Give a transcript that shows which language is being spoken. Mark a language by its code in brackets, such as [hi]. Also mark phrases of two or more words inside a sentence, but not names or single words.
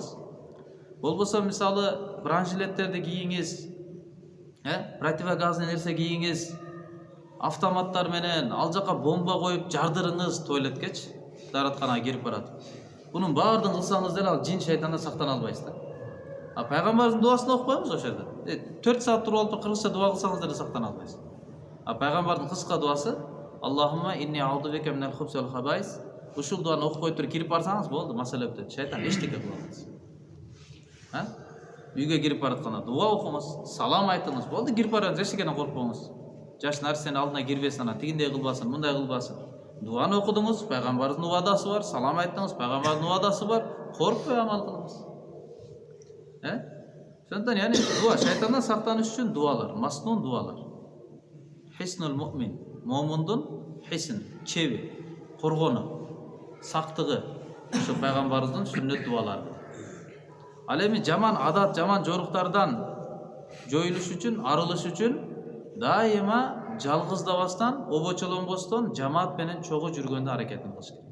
[ky] Болбосо мисалы бронжилеттерди кийиңиз, противогазный нерсе кийиңиз, автоматтар менен ал жака бомба коюп жардырыңыз туалеткечи, дааратканага кирип баратып. Бунун баардыгын кылсаңыз деле ал жин шайтандан сактана албайсыз да. Пайгамбардын дуасын окупайбыз ошол жерде. 4 саат туруп алып кыргызча дуа кылсаңыз деле сактана албайсыз. Пайгамбардын кыска дуасы [ar] اللهم إني أعوذ بك من الخبث والخبائث. [ky] Ушул дуаны окуп коюп туруп кирип барсаңыз болду, маселе бүтөт. Шайтан эчтеке кыла албайт. Үйгө кирип баратканда дуа окуңуз, салам айтыңыз, болду, кирип барыңыз, эчтекеден коркпоңуз. Жаш нарсенин алдына кирбесин, ана тигиндей кылбасын, мындай кылбасын. Дуаны окудуңуз, пайгамбардын убадасы бар, салам айттыңыз, пайгамбардын убадасы бар, коркпой амал кылыңыз. Ошондон яны дуа, шайтандан сактаныш үчүн дуалар, маснун дуалар. [ar] حصن المؤمن. [ky] Момундун хисин, чеби, коргону, сактыгы ушу пайгамбарыбыздын сүннөт дуалары. Ал эми жаман адат, жаман жоруктардан жоюлуш үчүн, арылыш үчүн дайыма жалгыздабастан, обочолонбостон жамаат менен чогуу жүргөндө аракетин кылыш керек.